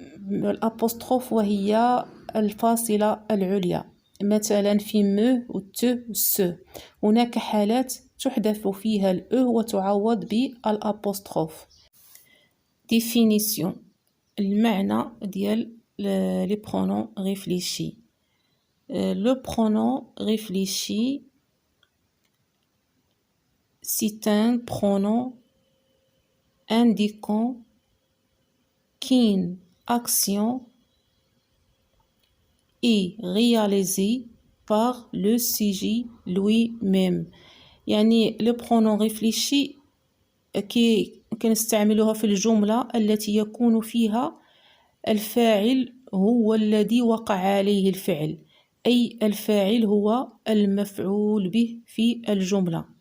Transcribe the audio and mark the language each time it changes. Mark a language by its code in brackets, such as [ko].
[ar] الأبوستروف وهي الفاصلة العليا، مثلا في م و ت و س. هناك حالات تحذف فيها الأ وتعوض بالأبوستروف. définition، المعنى ديال لي برونون ريفليشي. [fr] Le pronom réfléchi, c'est un pronom indiquant qu'une action est réalisée par le sujet lui-même. [ar] يعني le pronom réfléchi كنستعملها في الجملة التي يكون فيها الفاعل هو الذي وقع عليه الفعل، أي الفاعل هو المفعول به في الجملة.